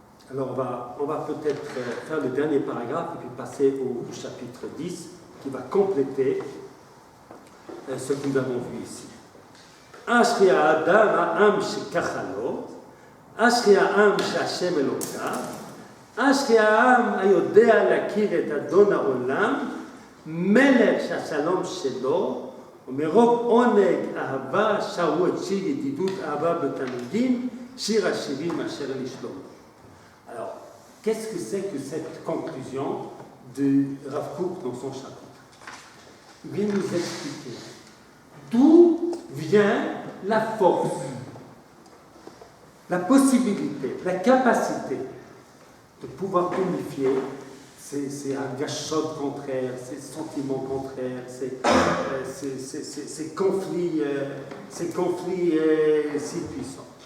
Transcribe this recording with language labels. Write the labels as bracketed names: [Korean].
[French] Alors on va peut-être faire le dernier paragraphe et puis passer au chapitre 10 qui va compléter ce que nous avons vu ici. [Hebrew] Ashri ha'adam ha'am shekachalot, Ashri ha'am she'Hashem Elokav, Ashri ha'am hayodea להכיר את אדון העולם, מלך שהשלום שלו, ומרוב עונג אהבה שרו את שיר ידידות אהבה בתלמידים, שיר השירים אשר לשלום. [French] Alors, qu'est-ce que c'est que cette conclusion de Rav Kook dans son chapitre? Il vient nous expliquer d'où vient la force, la possibilité, la capacité de pouvoir unifier ces agachotes contraires, ces sentiments contraires, ces conflits si puissants.